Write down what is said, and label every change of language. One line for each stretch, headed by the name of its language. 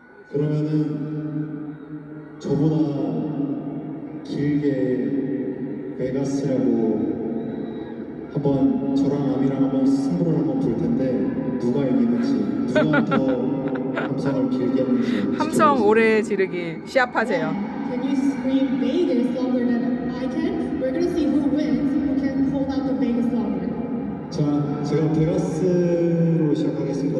Korean: 그러면은 저보다 길게 베가스라고 한번 저랑 아미랑 한번 승부를 한번 볼 텐데 누가 이기는지 누가 더 함성을 길게 하는지 함성 오래 지르기 시합하세요.
English: Can you scream Vegas longer than I can? We're gonna see who wins, who can hold out the Vegas longer.
Korean: 자, 제가 베가스로 시작하겠습니다.